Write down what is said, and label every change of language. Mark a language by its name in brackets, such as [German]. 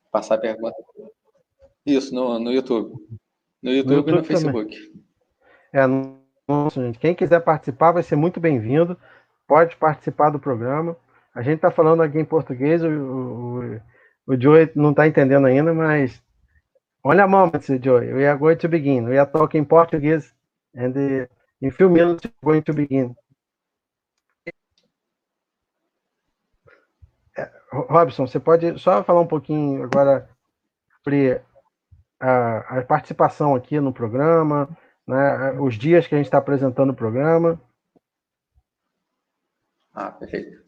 [Portuguese] Passar a pergunta. Isso, no YouTube. No YouTube e no Facebook. Gente. Quem quiser participar vai ser muito bem-vindo. Pode participar do programa. A gente está falando aqui em português, o Joey não está entendendo ainda, mas olha [English] a moment, [Portuguese] Joey. [English] We are going to begin. We are talking Portuguese, and in few minutes we're going to begin. [Portuguese] Robson, você pode só falar um pouquinho agora sobre a participação aqui no programa, né, os dias que a gente está apresentando o programa. Perfeito.